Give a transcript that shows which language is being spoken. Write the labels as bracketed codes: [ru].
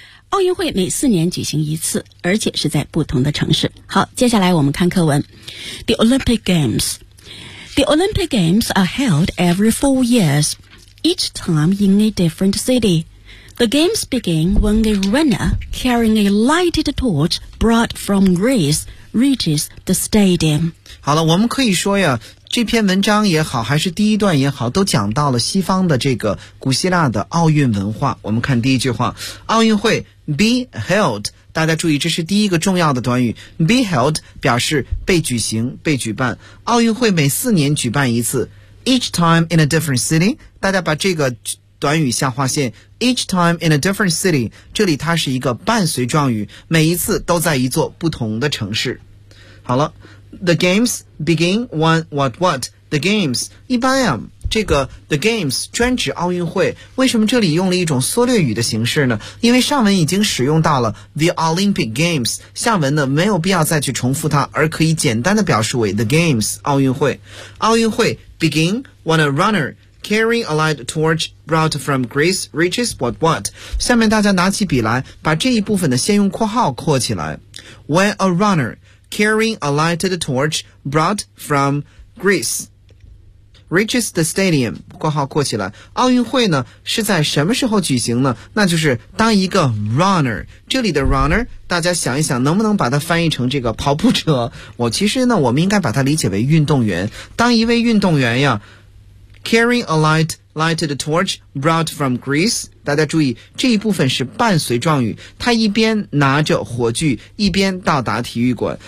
[zh] 奥运会每四年举行一次，而且是在不同的城市。好，接下来我们看课文。 [en] The Olympic Games The Olympic Games are held every 4 years, each time in a different city. The games begin when a runner carrying a lighted torch brought from Greece reaches the stadium. [zh] 好了，我们可以说呀，这篇文章也好，还是第一段也好，都讲到了西方的这个古希腊的奥运文化。我们看第一句话，奥运会 be held， 大家注意这是第一个重要的短语， be held 表示被举行被举办。奥运会每四年举办一次， [en] each time in a different city， [zh] 大家把这个短语下划线， each time in a different city， 这里它是一个伴随状语，每一次都在一座不同的城市。 [en] 好了，The games begin when what? [zh] The games 一般呀，这个 the games 专指奥运会。为什么这里用了一种缩略语的形式呢？因为上文已经使用到了 the Olympic games， 下文呢没有必要再去重复它，而可以简单的表示为 the games 奥运会。奥运会 [en] begin when a runner carrying a light torch brought from Greece reaches what? [zh] 下面大家拿起笔来，把这一部分的先用括号括起来。 [en] When a runner carrying a lighted torch brought from Greece reaches the stadium, [zh] 括号括起来。奥运会呢，是在什么时候举行呢？那就是当一个 runner, 这里的 runner, 大家想一想能不能把它翻译成这个跑步者。我其实呢，我们应该把它理解为运动员。当一位运动员呀 [en] carrying a lighted torch brought from Greece, [zh] 大家注意这一部分是伴随状语，他一边拿着火炬一边到达体育馆。